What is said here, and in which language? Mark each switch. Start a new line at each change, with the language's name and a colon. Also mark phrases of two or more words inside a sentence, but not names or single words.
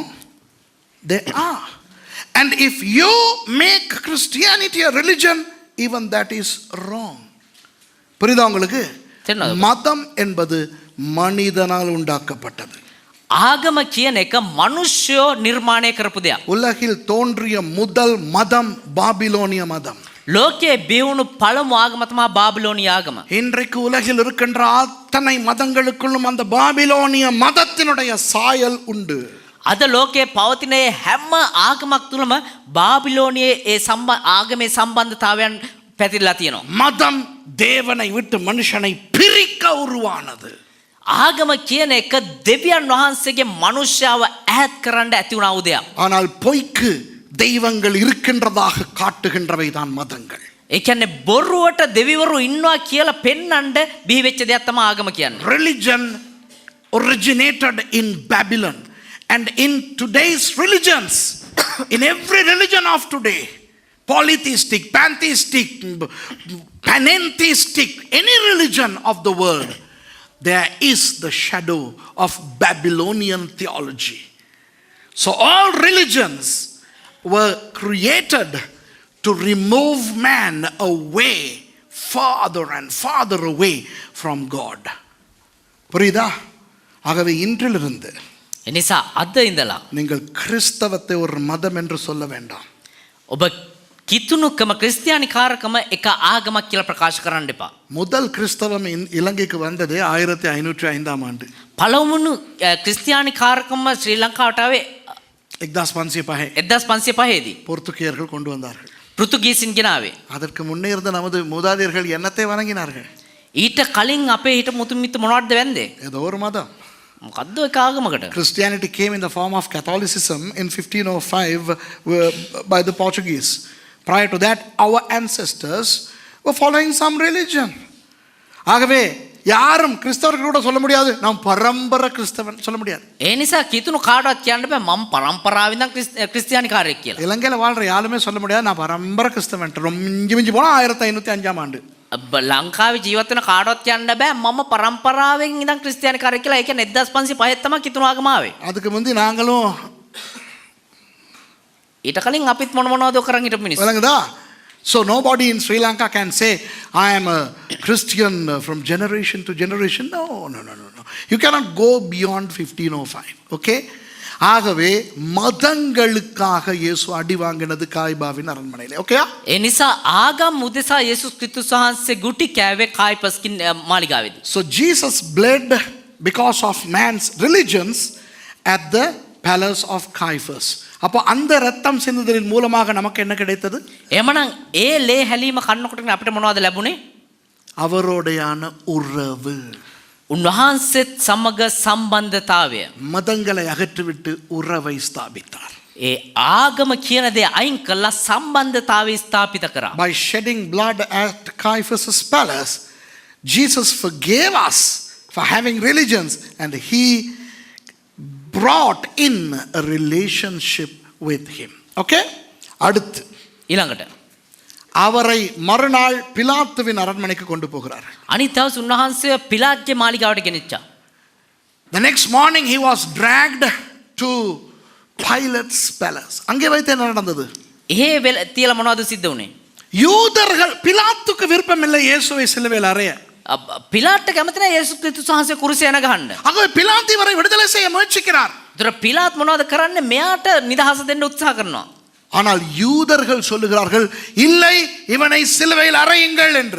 English: They are. And if you make Christianity a religion, even that is wrong.
Tamil: புரியுதா உங்களுக்கு? மதம் என்பது மனிதனால் உண்டாக்கப்பட்டது.
Sinhala: ආගම කියන එක මිනිස්සු නිර්මාණය කරපු දෙයක්.
Tamil: உலகில் தோன்றிய முதல் மதம் பாபிலோனிய மதம்.
Sinhala: ලෝකයේ බිහුණු පළමු ආගම තමයි බාබිලෝනිය ආගම.
Tamil: இன்றைக்கு உலகில் இருக்கின்ற அத்தனை மதங்களுக்குள்ளும் அந்த பாபிலோனிய மதத்தினுடைய சாயல் உண்டு.
Sinhala: අද ලෝකයේ පවතින හැම ආගමක් තුළම බාබිලෝනියේ ආගමේ සම්බන්ධතාවයන් පැතිරලා තියෙනවා.
Tamil: மதம் தேவனை விட்டு மனுஷனை பிரிக்க உருவானது.
Sinhala: ආගම කියන එක දෙවියන් වහන්සේගේ මනුෂ්‍යව ඈත් කරන්න ඇති වුණා වූ දෙයක්.
Tamil: ஆனால் பொய்க்கு தெய்வங்கள் இருக்கின்றதாக காட்டுகின்றவை தான் மதங்கள்.
Sinhala: ඒ කියන්නේ බොරුවට දෙවිවරු ඉන්නවා කියලා පෙන්වන්න බිහි වෙච්ච දෙයක් තමයි ආගම කියන්නේ.
English: Religion originated in Babylon and in today's religions, in every religion of today, polytheistic, pantheistic, panentheistic, any religion of the world, there is the shadow of Babylonian theology. So all religions were created to remove man away, farther and farther away from God.
Tamil: புரியுதா? ஆகவே இன்றிலிருந்து
Sinhala: එනිසා අද ඉඳලා
Tamil: நீங்கள் கிறிஸ்தவத்தை ஒரு மதம் என்று சொல்ல வேண்டாம்.
Sinhala: ඔබ කිතුණුකම ක්‍රිස්තියානි කාරකම එක ආගමක් කියලා ප්‍රකාශ කරන්න එපා.
Tamil: முதல் கிறிஸ்தவம் இலங்கைக்கு வந்தது 1505ஆம் ஆண்டு.
Sinhala: පළමුණු ක්‍රිස්තියානි කාරකම ශ්‍රී ලංකාවට ආවේ 1505 1505 දී.
Tamil: போர்த்துகீயர்கள் கொண்டு வந்தார்கள்.
Sinhala: පෘතුගීසින් ගෙනාවේ.
Tamil: அதற்கு முன்னே இருந்த நமது மூதாதையர்கள் என்னத்தை வணங்கினார்கள்?
Sinhala: ඊට කලින් අපේ හිට මුතුන් මිත්තු මොනවද වැන්දේ?
Tamil: ஏதோ ஒரு மதம்.
Sinhala: මොකද්ද ඒක ආගමකට?
English: Christianity came in the form of Catholicism in 1505 by the Portuguese. Prior to that, our ancestors were following some religion.
Tamil: ஆகவே யாரும் கிறிஸ்தவர்கள் கூட சொல்ல முடியாது நாம் பரம்பரை கிறிஸ்தவன் சொல்ல முடியாது.
Sinhala: ඒ නිසා කිතුණු කාටවත් කියන්න බෑ මම පරම්පරාවෙන් ඉඳන් ක්‍රිස්තියානි කාර්යයක් කියලා.
Tamil: இலங்கையில் வாழ்ற யாருமே சொல்ல முடியாது நான் பரம்பரை கிறிஸ்தவன். ரொம்ப மிஞ்சி போனா 1505ஆம் ஆண்டு.
Sinhala: ලංකාවේ ජීවත් වෙන කාටවත් කියන්න බෑ මම පරම්පරාවෙන් ඉඳන් ක්‍රිස්තියානි කාර්යයක් කියලා. ඒ කියන්නේ 1505 තමයි කිතුණු ආගම ආවේ.
Tamil: அதுக்கு முந்தி நாங்களும்
Sinhala: ඊට කලින් අපිත් මොනවද කරන් හිටපු මිනිස්සු.
Tamil: விளங்குதா?
English: So nobody in Sri Lanka can say I am a Christian from generation to generation. No. You cannot go beyond 1505. Okay?
Tamil: ஆகவே மதங்களுக்காக இயேசு அடி வாங்கினது காய்பாவின் அரண்மனையிலே. ஓகேயா?
Sinhala: ඒ නිසා ආගම් උදෙසා යේසුස් ක්‍රිස්තුස් වහන්සේ ගුටි කෑවේ කායිපස්කින් මාලිගාවේදී.
English: So Jesus bled because of man's religions at the palace of Caiaphas.
Tamil: அப்போ அந்த ரத்தம் சிந்துதலின் மூலமாக நமக்கு என்ன கிடைத்தது?
Sinhala: එමනම් ඒ ලේ හැලීම කන්නකොට අපිට මොනවද ලැබුණේ?
Tamil: அவரோடையான உறவு.
Sinhala: උන්වහන්සේත් සමග සම්බන්ධතාවය.
Tamil: மதங்களை அகற்றிவிட்டு உறவை ஸ்தாபித்தார்.
Sinhala: ඒ ආගම කියන දේ අයින් කළා සම්බන්ධතාවය ස්ථාපිත කරා.
English: By shedding blood at Caiaphas' palace, Jesus forgave us for having religions and he brought in a relationship with him.
Tamil: Okay? அடுத்து
Sinhala: ඊළඟට
Tamil: அவரை மறுநாள் பிலாத்துவின் அரண்மனைக்கு கொண்டு போகிறார்.
Sinhala: අනිත් දවස් උන්වහන්සේ පිලාත්ගේ මාලිගාවට ගෙනිච්චා.
English: The next morning he was dragged to Pilate's palace.
Tamil: அங்கே வைத்து என்ன நடந்தது?
Sinhala: එහෙ තියලා මොනවද සිද්ධ වුනේ?
Tamil: யூதர்கள் பிலாத்துக்கு விருப்பமில்லை இயேசுவை சிலுவையில் அறைய.
Sinhala: පිලාත්ට කැමති නැහැ යේසුස් ක්‍රිස්තුස් වහන්සේ කුරුසිය යන ගහන්න.
Tamil: ஆகவே பிலாத்து இவரை விடுதலை செய்ய முயற்சிக்கிறார்.
Sinhala: ඒතර පිලාත් මොනවද කරන්නේ? මෙයාට නිදහස දෙන්න උත්සාහ කරනවා.
Tamil: ஆனால் யூதர்கள் சொல்லுகிறார்கள் இல்லை இவனை சிலுவையில் அறையுங்கள் என்று.